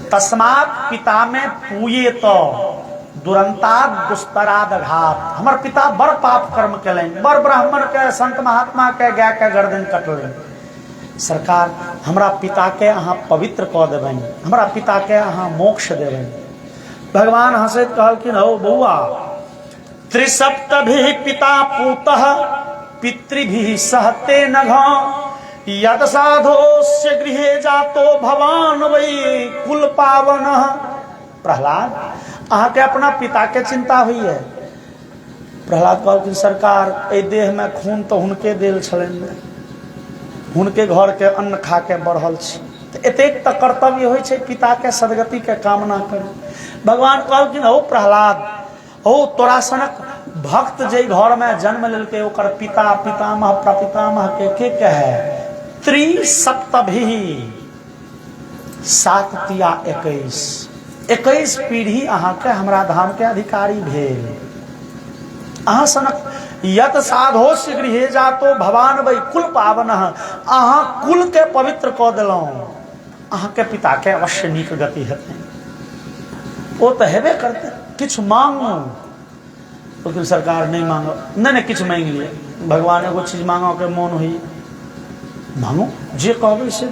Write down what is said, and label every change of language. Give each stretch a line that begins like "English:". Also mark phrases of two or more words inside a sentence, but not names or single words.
Sanskrit: तस्मात् पिता में पूये तो दुरंता दुस्तराद घात।
Maithili: हमर पिता बड़ पाप कर्म केलनि, बड़ ब्राह्मण के संत महात्मा के गाय के गर्दन कटलनि। सरकार हमरा पिता के अहाँ पवित्र कऽ देबनि, हमरा पिता के अहाँ मोक्ष देबनि। भगवान हंसैत कहलखिन हौ बौआ,
Sanskrit: त्रिसप्तभिः पिता पूतः पितृभिः सहते नघ यद साधोस्य गृहे जातो भवान वै कुल पावन।
Maithili: प्रहलाद अहाँ के अपना पिता के चिंता हुई है। प्रहलाद कहलखिन सरकार एहि देह में खून तो हुनके देल छलनि, हुनके घर के अन्न खा के बढ़ल छी, एतेक तक कर्तव्य होइ छै पिता के सदगति के कामना करू। भगवान कहलखिन हौ प्रहलाद, हौ तोरा सनक भक्त जे घर में जन्म लेलकै ओकर पिता पितामह प्रपितामह के कहे त्रिसप्तभिः 7 तिया 21 पीढ़ी अहाँ के हमरा धाम के अधिकारी भेल। अहाँ सनक
Sanskrit: यत साधोस्य गृहे जातो भवान वै कुल पावन।
Maithili: अहाँ कुल के पवित्र कऽ देलहुँ, अहाँ के पिता के अवश्य नीक गति हेतै। ओ तऽ हेबे करतै, किछु मांगू। लेकिन सरकार नहीं मांगो, नहीं किछु मांग लिए। भगवान एगो चीज मांगो के मोन हुई मांगो जे कहबै से।